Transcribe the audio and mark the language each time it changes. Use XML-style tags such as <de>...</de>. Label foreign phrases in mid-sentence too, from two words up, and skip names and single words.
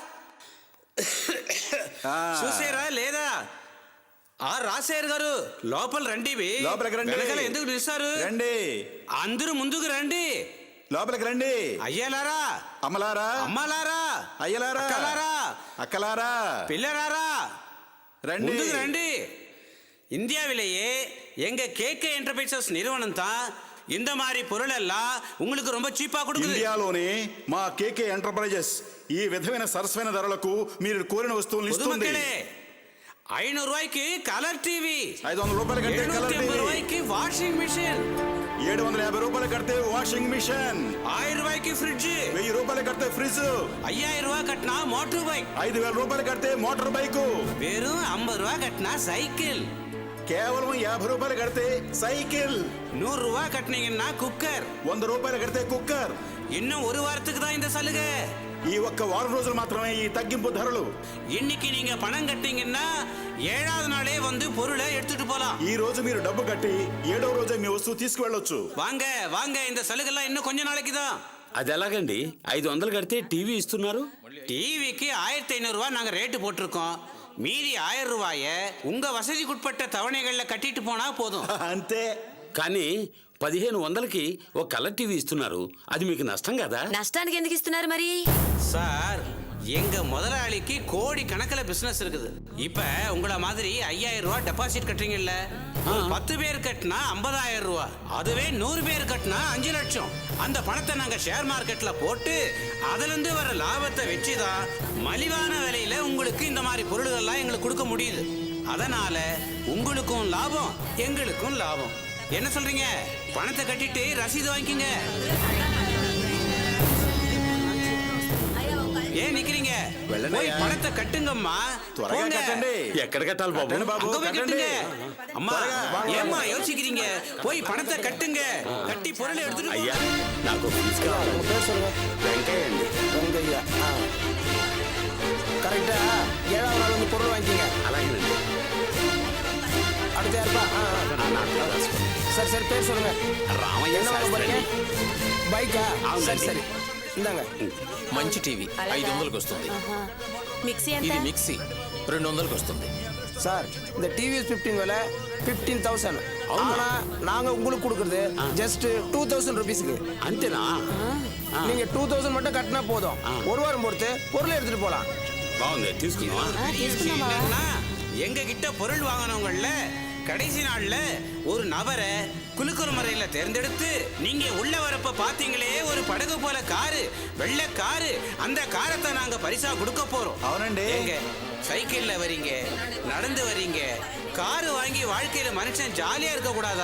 <te>చూసారా లేదా? ఆ రాసేరు గారు లోపల రండి. లోపలికి రండి. వెనకాల ఎందుకు నిలుస్తారు? రండి అందరూ ముందుకు రండి. లోపలికి రండి. అయ్యలారా, అమ్మలారా, అమ్మలారా, అయ్యలారా, అక్కలారా, అక్కలారా, பிள்ளராரா రండి. ముందుకు రండి.</te> <ta>இந்தியாவிலேயே எங்க கேகே என்டர்பிரைசஸ் நிறுவனம் தான் இந்த மாதிரி பொருள் எல்லாம் உங்களுக்கு ரொம்ப சீப்பா கொடுக்குது.</ta> <te>ఇండియాలోనే మా కేకే ఎంటర్ప్రైజెస్ ఈ విధమైన సరసమైన ధరలకు మీరు కోరిన వస్తువులను ఇస్తుంది.</te> <ta>பொதுமக்களே, 500 ரூபாய்க்கு கலர் டிவி,</ta> <te>500 రూపాయలు కడితే కలర్ 750 టీవీ,</te> <ta>ரூபாய்க்கு வாஷிங் மிஷின்,</ta> <te>750 రూపాయలు కడితే వాషింగ్ మిషన్,</te> <ta>1000 రూபாய்க்கு ఫ్రిడ్జ్,</ta> <te>1000 రూపాయలు కడితే ఫ్రిడ్జ్,</te> <ta>5000 రూபாய் கட்டினா மோட்டார் பைக்,</ta> <te>5000 రూపాయలు కడితే మోటార్ బైక్,</te> <ta>வெறும் 50 ரூபாய் கட்டினா சைக்கிள்,</ta> <te>కేవలం 50 రూపాయలు కడితే సైకిల్,</te> <ta>100 ரூபாய் கட்டினீங்கன்னா குக்கர்.</ta> <te>100 రూపాయలు కడితే కుక్కర్.</te> <ta>இன்னும் ஒரு வாரத்துக்கு தான் இந்த சலுகை.</ta> <te>ఈ ఒక్క వారం రోజులు మాత్రమే ఈ తగ్గింపు ధరలు.</te> <ta>இன்னைக்கு நீங்க பணம் கட்டினீங்கன்னா 7வது நாளே வந்து பொருளை எடுத்துட்டு போலாம்.</ta> <te>ఈ రోజు మీరు డబ్బు కట్టి 7వ రోజే మీ వస్తువు తీసుకువెళ్ళొచ్చు.</te> <ta>வாங்க வாங்க, இந்த சலுகைலாம் இன்னும் கொஞ்ச நாளைக்கு தான்.</ta> <te>అది ఎలాగండి? 500 కడితే టీవీ ఇస్తున్నారు.</te> <ta>டிவிக்கு 1500 ரூபாய் நாங்க ரேட்டு போட்டிருக்கோம். மீதி 1000 ரூபாய உங்க வசதிக்குட்பட்ட தவணைகள்ல கட்டிட்டு போனா போதும்.</ta> <te>అంతే. కానీ 1500కి ఒక కలర్ టీవీ ఇస్తున్నారు. అది మీకు నష్టం కదా? నష్టానికి ఎందుకు ఇస్తున్నారు మరి?</te> <ta>சார், எங்க முதலாளிக்கு கோடி கணக்கில் பிசினஸ் இருக்குது. இப்ப உங்கள மாதிரி 5000 ரூபாய் டெபாசிட் கட்டுறீங்கல்ல, 10 பேர் கட்டினா 50000 ரூபாய், அதுவே 100 பேர் கட்டினா 5 லட்சம். அந்த பணத்தை நாங்க</ta> <en>share marketல</en> <ta>போட்டு அதுல இருந்து வர லாபத்தை வச்சுதான் மலிவான விலையில உங்களுக்கு இந்த மாதிரி பொருள்கள்லாம் எங்களுக்கு கொடுக்க முடியுது. அதனால உங்களுக்கும் லாபம், எங்களுக்கும் லாபம். என்ன சொல்றீங்க? பணத்தை கட்டிட்டு ரசீது வாங்கிக்கங்க. ஏன் நிக்கிறீங்க? போய் பணத்தை கட்டுங்கம்மா.</ta> <te>త్వరగా</te> <ta>போங்க.</ta> <te>కట్టండి. ఎక్కడ కట్టాలి బాబు? కట్టండి బాబు,</te> <ta>அங்க போய்</ta> <te>కట్టండి.</te> <ta>கட்டுங்க. அம்மா, ஏம்மா யோசிக்கிறீங்க? போய் பணத்தை கட்டுங்க. கட்டி பொருளை எடுத்துட்டு</ta> <te>అయ్యా,</te> <ta>போங்க.</ta> <te>నాకు ఫీజు కావాలి.</te> <ta>பேர் சொல்லுங்க.</ta> <te>వెంకయ్య అండి.</te> <ta>வெங்கையா. கரெக்டா 7வது நாள் வந்து பொருள் வாங்கிக்கிங்க.</ta> <te>అలాగేనండి.</te> <ta>அடுத்த யாருப்பா? சரி சரி, பேர் சொல்லுங்க.</ta> <te>రామయ్య</te> <ta>என்ன வாங்க</ta> <te>శాస్త్రి</te> <ta>போறீங்க?</ta> <te>అండి.</te> <ta>பைக்கா?</ta> <te>అవునండి.</te> <ta>சரி சரி, இந்தாங்க.</ta> <te>మంచి టీవీ 500కి వస్తుంది. మిక్సీ ఎంత? ఇది మిక్సీ 200కి వస్తుంది.</te> <ta>சார், இந்த டிவிஎஸ் 15 விலை 15,000. ஆனா நாங்க உங்களுக்கு கொடுக்கறது ஜஸ்ட் 2000 ருபீஸ்க்கு.</ta> <te>అంతేనా?</te> <ta>நீங்க 2000 மட்டும் கட்டினா போதும். ஒரு வாரம் பொறுத்து பொருளை எடுத்துட்டு போலாம்.</ta> <te>బాగుంది, తీసుకుందామా?</te> <ta>என்னன்னா, எங்க கிட்ட பொருள் வாங்கினவங்கள கடைசி நாள்ல ஒரு நபரை குலுக்குற முறையில தேர்ந்தெடுத்து நீங்க உள்ள வரப்ப பாத்தீங்களே ஒரு படகு போல காரு, வெள்ளை காரு, அந்த காரத்தை நாங்க பரிசா கொடுக்க போறோம்.</ta> <te>అవునండి.</te> <ta>எங்க சைக்கிள்ல வரீங்க, நடந்து வரீங்க, காரு வாங்கி வாழ்க்கையில மனுஷன் ஜாலியா இருக்க கூடாதா?</ta>